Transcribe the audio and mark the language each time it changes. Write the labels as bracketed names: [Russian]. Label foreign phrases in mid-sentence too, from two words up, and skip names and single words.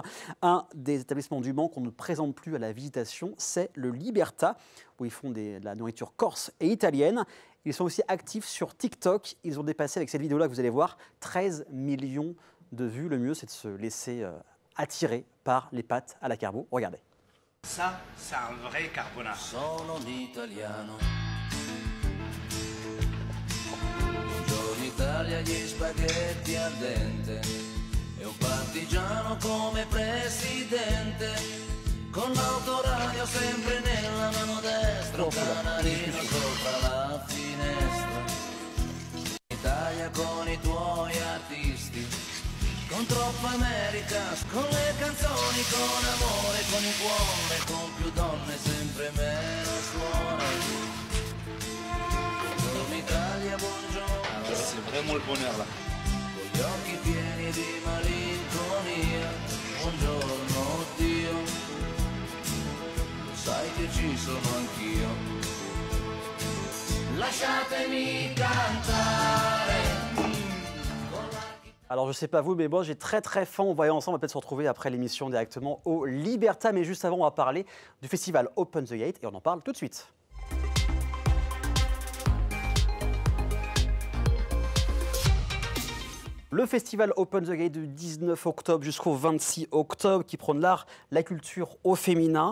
[French] Un des établissements du Mans qu'on ne présente plus à la visitation, c'est le Liberta, où ils font de la nourriture corse et italienne. Ils sont aussi actifs sur TikTok. Ils ont dépassé avec cette vidéo-là que vous allez voir 13 millions de vues. Le mieux, c'est de se laisser attirer par les pâtes à la carbo. Regardez. Ça, c'est un vrai carbonara. [Italian] Sono un italiano. Buongiorno Italia, gli spaghetti al dente. E un partigiano come presidente. Con l'autoradio sempre nella mano destra, un canarino sopra la finestra. Italia con i tuoi artisti, con troppa America, con le canzoni, con amore, con il cuore, con più donne, sempre meno suona. Buongiorno Italia, buongiorno. [French] C'est vraiment le bonheur là. [Italian] Con gli occhi pieni di malinconia, buongiorno Dio. Sai che ci sono anch'io. Lasciatemi cantare. [French] Alors je sais pas vous, mais moi j'ai très faim. On va aller ensemble, on va peut-être se retrouver après l'émission directement au Liberta. Mais juste avant, on va parler du festival Open the Gate et on en parle tout de suite. Le festival Open the Gate du 19 octobre jusqu'au 26 octobre qui prône l'art, la culture au féminin.